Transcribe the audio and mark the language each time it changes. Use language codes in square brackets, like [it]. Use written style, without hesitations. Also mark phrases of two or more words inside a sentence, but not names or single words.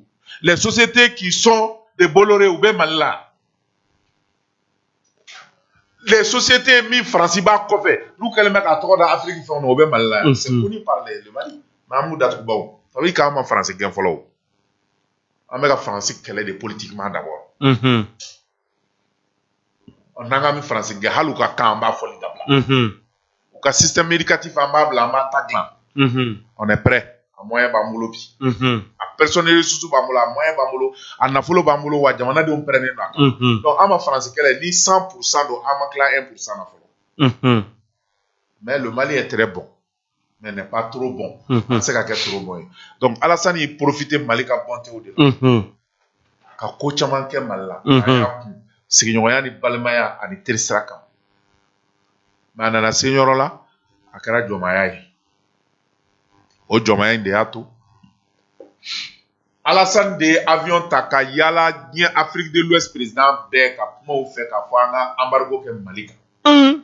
[fr] Les sociétés qui sont de Bolloré [bm] ou bɛ Mali la. [fr] Les sociétés [bm] min Faransi b'a kɔfɛ n'u kɛlen bɛ k'a tɔgɔ da Afrique fɛnw na o bɛ Mali la. [fr] C'est connu par le Mali. Mais [bm] an b'u datugu bawo. [fr] Ça veut dire [bm] k'an ma Faransi gɛn fɔlɔ o. An bɛ ka Faransi kɛlɛ de [fr] politiquement d'abord. [bm] N'an k'an bɛ Faransi gɛn hali u ka kan an b'a fɔli dabila. U ka [fr] système éducatif [bm] an b'a bila an b'a ta dilan. [fr] On est prêt. [bm] A moyen b'an bolo bi. A [fr] personnel ressources [bm] b'an bolo, a moyen b'an bolo, a nafolo b'an bolo wa jamanadenw pɛrɛnnen don a kan. Donc an ma Faransi kɛlɛ ni 100% don an ma tila 1% na fɔlɔ. [fr] Mais le Mali est très bon, mais n'est pas trop bon. [bm] An tɛ se ka kɛ [fr] trop bon [bm] ye. Donc Alassane y'i profiter Mali ka bontew de la. Ka ko caman kɛ Mali la. A y'a kun sigiɲɔgɔnya ni balimaya ani teri sira kan. Mais a nana se yɔrɔ la, a kɛra jɔnmaya ye. O jɔnmaya in de y'a to Alassane de avion ta ka yala diɲɛ Afrique de l'Ouest président bɛɛ ka kumaw fɛ k'a fɔ an ka embargo kɛ Mali kan.